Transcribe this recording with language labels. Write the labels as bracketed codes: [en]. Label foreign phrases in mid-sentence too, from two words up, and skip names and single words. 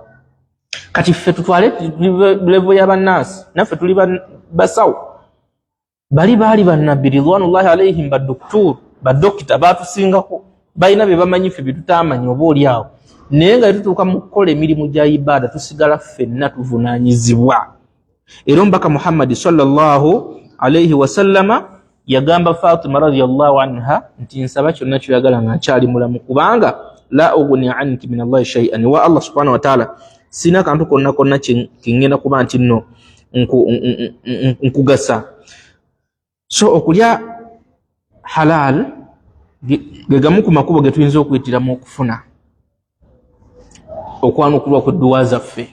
[lg] Kati ffe tutwale level y'abannansi naffe tuli basawo baali bannabbi [ar] رضوان الله عليهم [lg] badokita batusingako balina bye bamanyi ffe bye tutaamanyi oba oli awo naye nga tutuuka mu kukola emirimu gya ibaada tusigala ffenna tuvunaanyizibwa. Era omubaka Muhammadi [ar] صلى الله عليه وسلم [lg] yagamba Fatima [ar] رضي الله عنها [lg] nti nsaba kyonna kyoyagala nga nkyali mulamu kubanga [ar] لا أغني عنك من الله شيئا [lg] wa [ar] الله سبحانه وتعالى [lg] sina kantu konna kingenda kuba nti nno nkugasa. So okulya halal gegamu ku makubo ge tuyinza okuyitiramu okufuna okwanukulwa kw'edduwa zaffe.